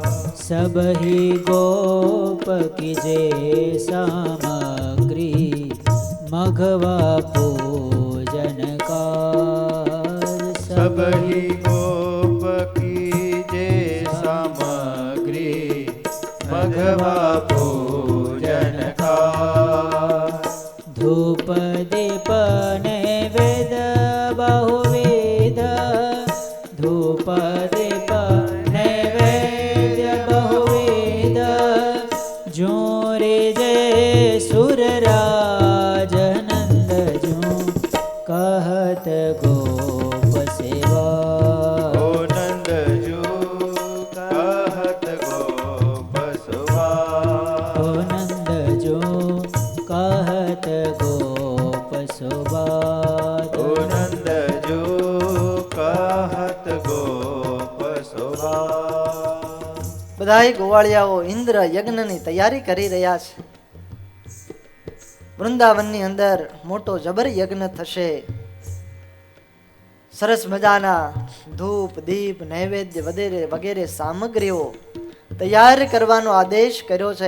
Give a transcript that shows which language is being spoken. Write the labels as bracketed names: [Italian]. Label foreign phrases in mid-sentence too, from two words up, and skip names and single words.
[Braj] सब ही गोप की जे सामग्री, मघवा पूजन कार। सब ही गोप की जे सामग्री, मघवा पूजन का। धूप दीप नैवेद्य बहुविध, धूप दीप नैवेद्य बहुविध। जोरे जय सुरराज नंद जो कहत गोप सेवा। ओ नंद जो कहत गोप सुबात। ओ नंद जो कहत गोप सुबात। ओ नंद जो कहत गोप सुबात। [Gujarati] બધાય ગોવાળિયાઓ ઇન્દ્ર યજ્ઞની તૈયારી કરી રહ્યા છે. વૃંદાવનની અંદર મોટો જબર યજ્ઞ થશે. સરસ મજાના ધૂપ દીપ નૈવેદ્ય વગેરે વગેરે સામગ્રીઓ તૈયાર કરવાનો આદેશ કર્યો છે.